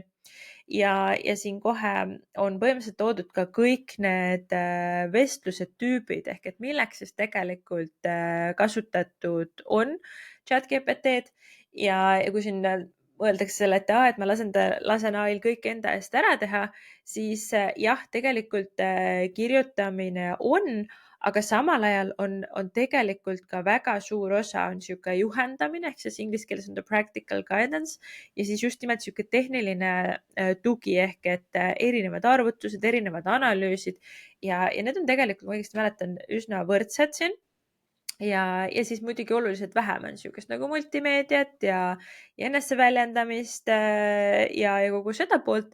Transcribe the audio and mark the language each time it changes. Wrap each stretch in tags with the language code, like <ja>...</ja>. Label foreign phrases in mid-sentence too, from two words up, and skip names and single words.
<et>Ja siin kohe on põhimõtteliselt toodud ka kõik need vestluse tüübid ehk et milleks siis tegelikult kasutatud on ChatGPT-d ja kui siin mõeldakse selle, et ma lasen AI-l kõik enda eest ära teha, siis jah, tegelikult kirjutamine on, aga samal ajal on tegelikult ka väga suur osa on sihuke juhendamine, ehk siis inglise keeles on</et> <en>the practical guidance</en> <et>ja siis just nimelt sihuke tehniline tugi ehk et erinevad arvutused, erinevad analüüsid ja need on tegelikult, ma õigesti mäletan, üsna võrdsed siin. Ja siis muidugi oluliselt vähem on sihukest nagu multimeediat ja eneseväljendamist ja kogu seda poolt.</et>